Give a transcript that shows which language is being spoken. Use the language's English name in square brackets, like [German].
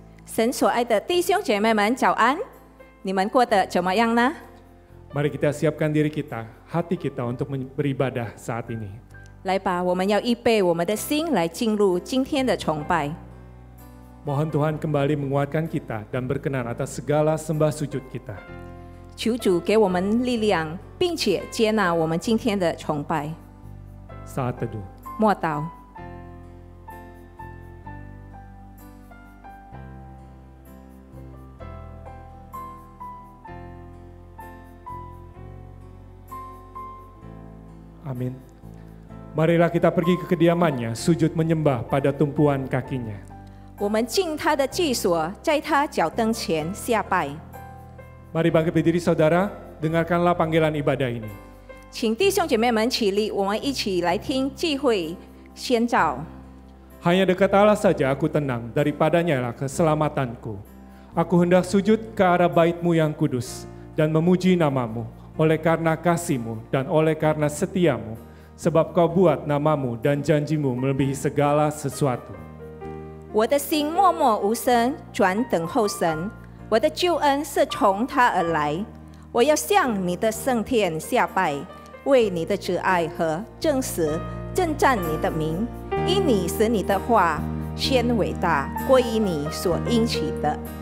[Chinese] 神所爱的弟兄姐妹们，早安！你们过得怎么样呢？ [Indonesian] Mari kita siapkan diri kita, hati kita untuk beribadah saat ini. [Chinese] 来吧，我们要预备我们的心来进入今天的崇拜。 [Indonesian] Mohon Tuhan kembali menguatkan kita dan berkenan atas segala sembah sujud kita. [Chinese] 求主给我们力量，并且接纳我们今天的崇拜。 [Indonesian] Saat teduh. [Chinese] 默祷。 [Indonesian] Amin. Marilah kita pergi ke kediamannya, sujud menyembah pada tumpuan kakinya. [Chinese] 我们进他的居所，在他脚凳前下拜。 [Indonesian] Mari bangkit berdiri saudara, dengarkanlah panggilan ibadah ini. [Chinese] 请弟兄姐妹们起立，我们一起来听聚会宣召。 [Indonesian] Hanya dekat Allah saja aku tenang, daripadanya lah keselamatanku. Aku hendak sujud ke arah bait-Mu yang kudus dan memuji nama-Mu, oleh karena kasih-Mu dan oleh karena setia-Mu, sebab Kau buat nama-Mu dan janji-Mu melebihi segala sesuatu. [Chinese] 我的心默默无声，转等候神。我的救恩是从他而来。我要向你的圣殿下拜，为你的慈爱和正实称赞你的名，因你使你的话先伟大，归于你所应许的。